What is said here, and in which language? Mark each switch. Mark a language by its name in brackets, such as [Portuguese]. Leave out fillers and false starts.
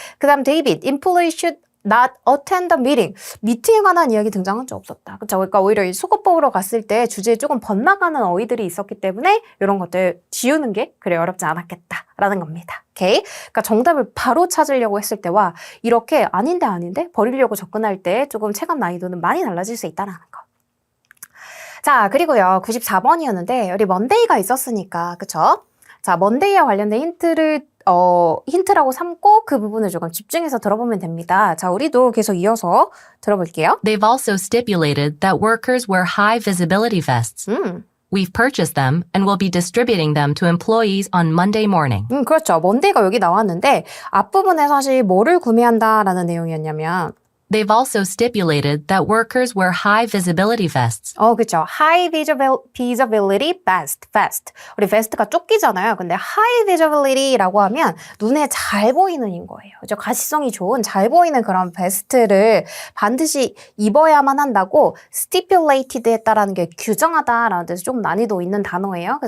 [Korean] 그 다음 [English] 데이빗 employee should not attend the meeting. [Korean] 미팅에 관한 이야기 등장한 적 없었다. 그렇죠? 그러니까 오히려 이 수거법으로 갔을 때 주제에 조금 번나가는 어휘들이 있었기 때문에 이런 것들 지우는 게 그래 어렵지 않았겠다라는 겁니다. 오케이? 그러니까 정답을 바로 찾으려고 했을 때와 이렇게 아닌데 버리려고 접근할 때 조금 체감 난이도는 많이 달라질 수 있다는 거. 자, 그리고요. 94번이었는데 우리 먼데이가 있었으니까 그쵸? 자, 먼데이와 관련된 힌트를 힌트라고 삼고 그 부분을 조금 집중해서 들어보면 됩니다. 자, 우리도 계속 이어서 들어볼게요. [English] They've also stipulated that workers wear high visibility vests. We've purchased them and will be distributing them to employees on Monday morning. [Korean] 그렇죠. 먼데이가 여기 나왔는데 앞부분에 사실 뭐를 구매한다라는 내용이었냐면 [English] They've also stipulated that workers wear high visibility vests. [Korean] 그렇죠. [English] High visibility vest. [Korean] 우리 vest가 조끼잖아요. 근데 high visibility라고 하면 눈에 잘 보이는인 거예요. 그죠? 가시성이 좋은 잘 보이는 그런 베스트를 반드시 입어야만 한다고 stipulated 했다라는 게 규정하다라는 데서 좀 난이도 있는 단어예요.